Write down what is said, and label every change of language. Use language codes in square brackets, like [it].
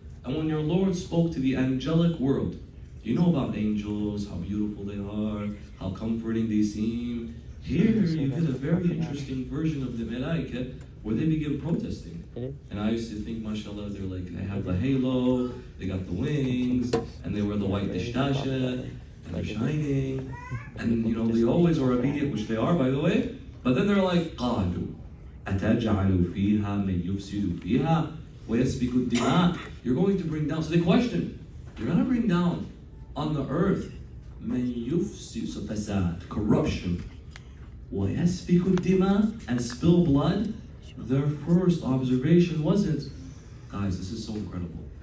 [en] And when your Lord spoke to the angelic world, you know about angels, how beautiful they are, how comforting they seem. Here you get a very interesting version of the Malaika where they begin protesting. And I used to think, mashallah, they're like, they have the halo, they got the wings, and they wear the white dishtasha, and they're shining, and you know, they always are obedient, which they are, by the way. But then they're like, [ar] قَالُوا أَتَجْعَلُ فِيهَا مَنْ يُفْسِدُ فِيهَا وَيَسْفِكُ الدِّمَاءَ. [en] You're going to bring down, so they question, you're going to bring down on the earth [ar] مَنْ يُفْسِدُ, [en] so fasad, corruption, [ar] وَيَسْفِكُ الدِّمَاءَ, [en] and spill blood. Their first observation wasn't, guys, this is so incredible.